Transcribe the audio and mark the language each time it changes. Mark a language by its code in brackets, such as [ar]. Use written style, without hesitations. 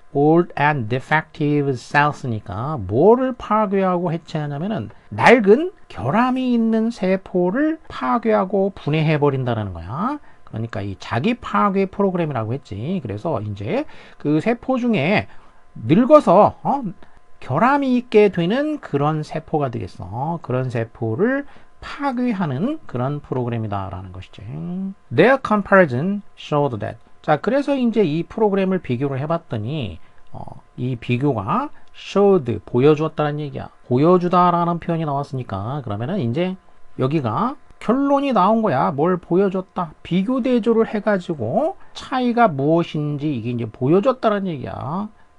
[en] old and defective cells [ko] 니까 뭐를 파괴하고 해체하냐면은 낡은 결함이 있는 세포를 파괴하고 분해해 버린다는 거야. 그러니까 이 자기 파괴 프로그램이라고 했지. 그래서 이제 그 세포 중에 늙어서 결함이 있게 되는 그런 세포가 되겠어. 그런 세포를 파괴하는 그런 프로그램이다라는 것이지. [en] Their comparison showed that. [ko] 자, 그래서 이제 이 프로그램을 비교를 해봤더니 이 비교가 showed 보여주었다는 얘기야. 보여주다라는 표현이 나왔으니까 그러면은 이제 여기가 결론이 나온 거야. 뭘 보여줬다. 비교 대조를 해가지고 차이가 무엇인지 이게 이제 보여줬다는 얘기야.